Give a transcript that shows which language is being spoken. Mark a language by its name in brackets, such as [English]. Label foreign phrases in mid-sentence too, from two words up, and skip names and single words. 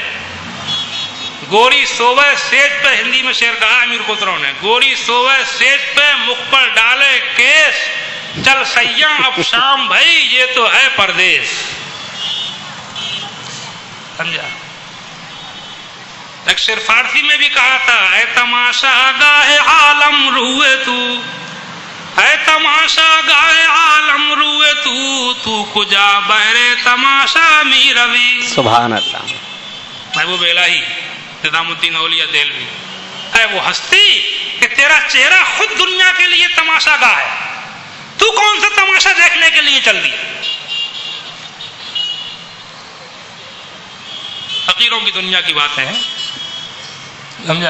[Urdu] گوری سووے سیج پہ، ہندی میں شعر کہا امیر خسرو نے، گوری سووے سیج پہ مکھ پر ڈالے کیس، چل سیاں اب شام بھائی یہ تو ہے پردیس، سمجھا۔ ایک شعر فارسی میں بھی کہا تھا، [Persian] اے تماشا گاہ عالم روئے تو، اے تماشا گاہ عالم روئے تو کجا بہرے تماشا می روی۔ [Arabic] سبحان اللہ۔ [Urdu] محبوب الہی نظام الدین اولیاء دہلوی، اے وہ ہستی کہ تیرا چہرہ خود دنیا کے لیے تماشا گاہ ہے، تو کون سا تماشا دیکھنے کے لیے چل دی؟ فقیروں کی دنیا کی باتیں ہیں، سمجھا۔